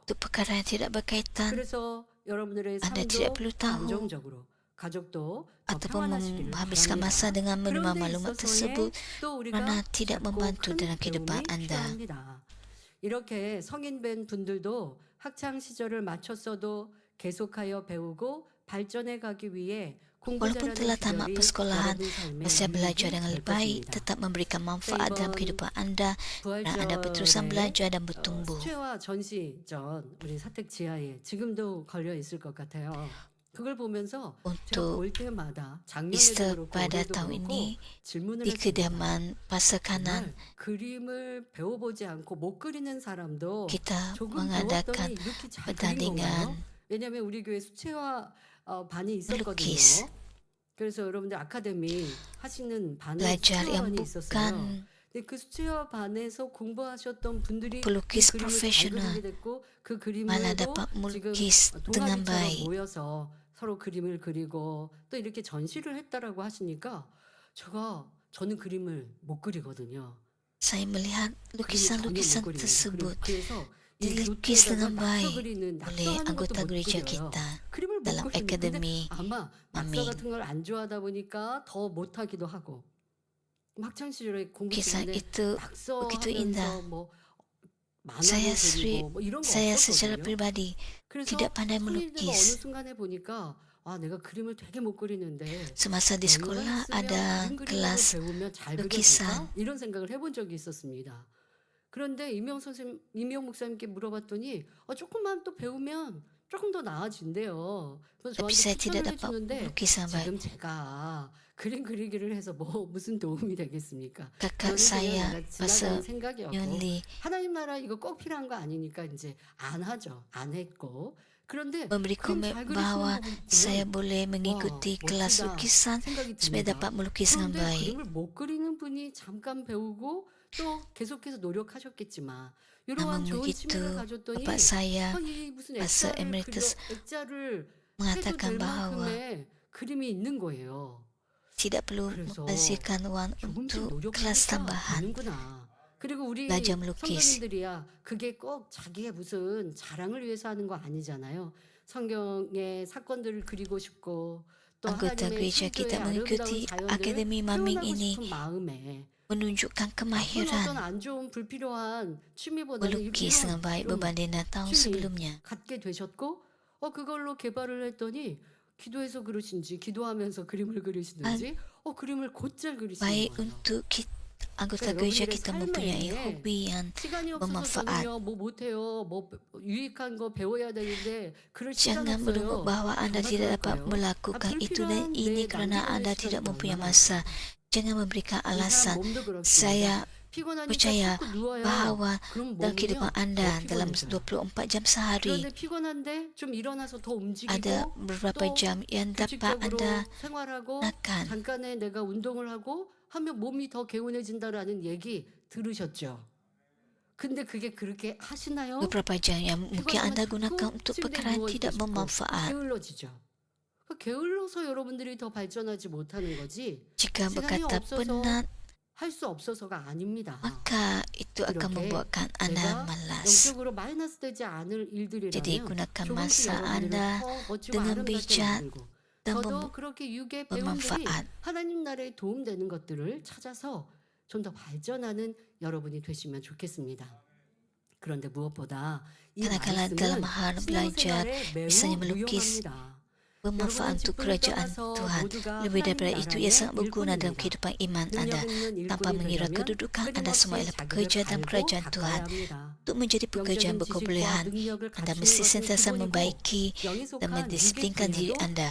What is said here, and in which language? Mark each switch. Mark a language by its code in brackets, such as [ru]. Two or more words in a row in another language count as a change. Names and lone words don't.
[ms] Untuk perkara yang tidak berkaitan [ko] 그래서 여러분들의 [ms] Anda tidak [ko] 삶도 [ms] perlu [ko] 더 [ms] tahu [ko] 안정적으로 가족도 더 [ms] ataupun [ko] 평안하시기를 [ms] menghabiskan masa [ko] 바랍니다. [ms] dengan menerima [ko] 그런 데 [ms] maklumat [ko] 있어서의 [ms] tersebut [ko] 또 [ms] mana [ko] 우리가 [ms] tidak [ko] 작고 [ms] membantu [ko] 큰 [ms] dalam kehidupan [ko] 배움이 [ms] Anda. [ko] 필요합니다. 이렇게 성인된 분들도 학창 시절을 마쳤어도 계속하여 배우고 발전해 가기 위해 공부 [ms] Walaupun [ko] 잘하는 [ms] telah tamat [ko] 비결이 [ms] persekolahan, [ko] 여러분 삶에 [ms] masih belajar [ko] 유익이 [ms] dengan [ko] 될 [ms] lebih baik, [ko] 것입니다. [ms] tetap memberikan manfaat dalam [ko] 이번 [ms] kehidupan Anda dan Anda berterusan [ko] 부활절에 [ms] belajar dan bertumbuh. [ko] 수채화 전시전 우리 사택 지하에 지금도 걸려 있을 것 같아요. 그걸 보면서 제가 [ms] Untuk [ko] 볼 때마다 작년에도 [ms] Easter [ko] 그렇고 [ms] pada [ko] 올해도 [ms] tahun [ko] 그렇고 [ms] ini [ko] 질문을 [ms] di [ko] 했습니다. [ms] kediaman pasar kanan [ko] 정말 그림을 배워보지 않고 못 그리는 사람도 [ms] kita [ko] 조금 [ms] mengadakan [ko] 배웠더니 이렇게 잘 그린 건가요? [ms] pertandingan [ko] 왜냐하면 우리 교회 수채화 반이 [ms] melukis, [ko] 있었거든요. 그래서 여러분들 아카데미 하시는 반에 [ms] belajar [ko] 수채화 [ms] yang [ko] 반이 있었어요. [ms] bukan [ko] 근데 그 수채화 반에서 공부하셨던 분들이 그 [ms] pelukis [ko] 그림을 잘 [ms] profesional, [ko] 그리게 됐고 그 [ms] malah [ko] 그림으로 [ms] dapat [ko] 지금 [ms] melukis dengan [ko] 동아리처럼 [ms] baik. [ko] 모여서 서로 그림을 그리고 또 이렇게 전시를 했다라고 하시니까 저는 그림을 못 그리거든요. [ms] Saya melihat [ko] 그림을 전혀 못 [ms] lukisan-lukisan [ko] 그리는 [ms] tersebut [ko] 그래서 이 [ms] dilukis dengan [ko] 노트에다가 낙서 [ms] baik [ko] 그리는 [ms] oleh [ko] 낙서하는 것도 [ms] anggota [ko] 못 [ms] gereja [ko] 그려요. [ms] kita [ko] 그림을 못 [ms] dalam [ko] 그리는데 근데 [ms] akademi [ko] 아마 낙서 [ms] Amin. [ko] 같은 걸 안 좋아하다 보니까 더 못하기도 하고 학창 시절에 공부 [ms] Kisah [ko] 중인데 [ms] itu begitu indah. [ko] 낙서하면서 뭐 [ms] Saya [ko] 만화도 그리고 뭐 이런 거 [ms] Saya secara [ko] 없었거든요. [ms] pribadi [ko] 그래서 [ms] tidak pandai [ko] 성인이 되고 어느 [ms] melukis. [ko] 순간에 보니까 내가 그림을 되게 못 그리는데 [ms] Semasa di [ko] 연관 [ms] sekolah [ko] 있으면 [ms] ada [ko] 그림 그리는 걸 [ms] kelas [ko] 배우면 잘 [ms] lukisan. [ko] 그려질까? 이런 생각을 해본 적이 있었습니다. 그런데 이명 목사님께 물어봤더니 조금만 또 배우면 조금 더 나아진대요. 그래서 [ms] Tapi [ko] 저한테 [ms] saya tidak [ko] 추천을 [ms] dapat [ko] 해주는데 [ms] melukis dengan baik. [ko] 지금 제가 그림 그리기를 해서 뭐 무슨 도움이 되겠습니까? [ms] Kakak [ko] 저는 그냥 [ms] saya [ko] 내가 [ms] Pastor [ko] 지나가는 생각이었고 [ms] Yonli [ko] 하나님 나라 이거 꼭 필요한 거 아니니까 이제 안 하죠. 안 했고 그런데 [ms] memberi [ko] 그림 [ms] komen [ko] 잘 그리시는 [ms] bahwa [ko] 거 [ms] saya [ko] 보면 [ms] boleh mengikuti kelas [ko] 멋지다 [ms] lukisan [ko] 생각이 [ms] supaya [ko] 듭니다. [ms] dapat melukis dengan [ko] 그런데 [ms] baik. [ko] 그림을 못 그리는 분이 잠깐 배우고 또 계속해서 노력하셨겠지만 [ms] Namun [ko] 이러한 좋은 [ms] begitu, [ko] 취미를 가졌더니 [ms] Bapak saya [ko] 이 무슨 [ms] Pastor [ko] 액자를 [ms] Emeritus [ko] 액자를 해도 [ms] mengatakan [ko] 될 [ms] bahwa [ko] 만큼의 그림이 있는 거예요. [ms] tidak perlu [ko] 그래서 [ms] menghasilkan uang [ko] 조금씩 [ms] untuk kelas [ko] 노력하니까 [ms] tambahan [ko] 되는구나. 그리고 우리 [ms] belajar melukis. [ko] 성도님들이야 그게 꼭 자기의 무슨 자랑을 위해서 하는 거 아니잖아요. 성경의 사건들을 그리고 싶고 또 [ms] Anggota [ko] 하나님의 [ms] gereja [ko] 창조의 [ms] kita [ko] 아름다운 [ms] mengikuti [ko] 자연들을 [ms] akademi maming [ko] 표현하고 [ms] ini [ko] 싶은 마음에 [ms] menunjukkan [ko] 어떤 [ms] kemahiran [ko] 안 좋은 불필요한 취미보다는 [ms] melukis dengan baik [ko] 좀 [ms] berbanding dengan tahun [ko] 취미 [ms] sebelumnya. [ko] 갖게 되셨고 그걸로 개발을 했더니 기도해서 그러신지 기도하면서 그림을 그리시는지 그림을 곧잘 그리시는 [ms] baik [ko] 거예요. [ms] untuk anggota [ko] 그러니까 [ms] gereja [ko] 여러분들의 [ms] kita mempunyai [ko] 삶에 [ms] hobi yang [ko] 시간이 없어서 [ms] bermanfaat. [ko] 저는요 뭐 못해요 뭐 유익한 거 배워야 되는데 그럴 시간 [ms] Jangan menunggu [ko] 없어요. [ms] bahawa Anda [ko] 정말 [ms] tidak dapat [ko] 그럴까요? [ms] melakukan itu dan [ko] 불필요한 [ms] ini [ko] 내 [ms] kerana [ko] 낭비되는 [ms] Anda [ko] 시간이 [ms] tidak [ko] 또 [ms] mempunyai [ko] 얼마나 [ms] masa. [ko] 많습니까? [ms] Jangan memberikan [ko] 이 사람 [ms] alasan. [ko] 몸도 그렇습니다. [ms] Saya [ko] 피곤하니까 [ms] percaya [ko] 자꾸 누워요. [ms] bahawa [ko] 그럼 [ms] dalam kehidupan [ko] 몸은요 [ms] Anda [ko] 더 [ms] dalam [ko] 피곤해져요. [ms] 24 jam sehari [ko] 그런데 피곤한데 좀 일어나서 더 움직이고 [ms] ada beberapa [ko] 또 [ms] jam yang dapat [ko] 규칙적으로 [ms] Anda [ko] 생활하고 [ms] gunakan. [ko] 잠깐의 내가 운동을 하고 하면 몸이 더 개운해진다라는 얘기 들으셨죠? 근데 그게 그렇게 하시나요? [ms] Beberapa jam yang mungkin [ko] 피곤하면 [ms] Anda [ko] 자꾸 [ms] gunakan untuk [ko] 침대에 [ms] perkara [ko] 누워 [ms] tidak [ko] 있고 싶고 [ms] bermanfaat. [ko] 게을러지죠. 게을러서 여러분들이 더 발전하지 못하는 거지 [ms] Jika [ko] 시간이 [ms] berkata [ko] 없어서 [ms] penat, [ko] 할 수 없어서가 아닙니다. [ms] maka itu akan [ko] 이렇게 [ms] membuatkan Anda [ko] 내가 [ms] malas. [ko] 영적으로 마이너스 되지 않을 [ms] Jadi [ko] 일들이라면 [ms] gunakan [ko] 조금씩 [ms] masa [ko] 여러분들을 [ms] Anda [ko] 더 멋지고 [ms] dengan [ko] 아름답게 [ms] bijak [ko] 만들고 [ms] dan [ko] 더더 그렇게 육의 배움들이 [ms] bermanfaat. [ko] 하나님 나라에 도움되는 것들을 찾아서 좀 더 발전하는 여러분이 되시면 좋겠습니다. 그런데 무엇보다 이 [ms] Kadang-kala dalam [ko] 말씀은 [ms] hal belajar, [ko] 신앙생활에 매우 [ms] misalnya melukis, [ko] 유용합니다. [ms] bermanfaat untuk kerajaan Tuhan. Lebih daripada itu, ia sangat berguna dalam kehidupan iman Anda. Tanpa mengira kedudukan Anda semua ialah pekerja dalam kerajaan Tuhan. Untuk menjadi pekerja yang berkebolehan, Anda mesti sentiasa membaiki dan mendisiplinkan diri Anda.